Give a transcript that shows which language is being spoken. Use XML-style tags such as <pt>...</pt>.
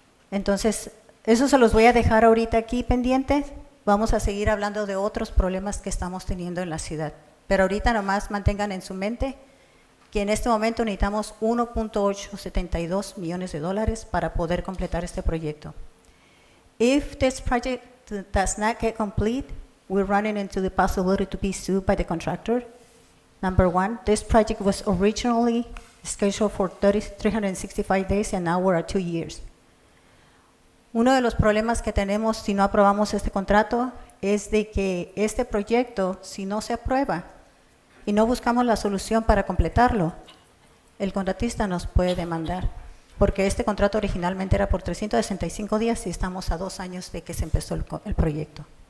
<es>Entonces, eso se los voy a dejar ahorita aquí pendientes. Vamos a seguir hablando de otros problemas que estamos teniendo en la ciudad. Pero ahorita nomás mantengan en su mente que en este momento necesitamos $1.872 millones para poder completar este proyecto.</es> <en>If this project does not get complete, we're running into the possibility to be sued by the contractor. Number one, this project was originally scheduled for 365 days and now we're at 2 years.</en> <es>Uno de los problemas que tenemos si no aprobamos este contrato es de que este proyecto, si no se aprueba y no buscamos la solución para completarlo, el contratista nos puede demandar, porque este contrato originalmente era por 365 días y estamos a 2 años de que se empezó el proyecto.</es>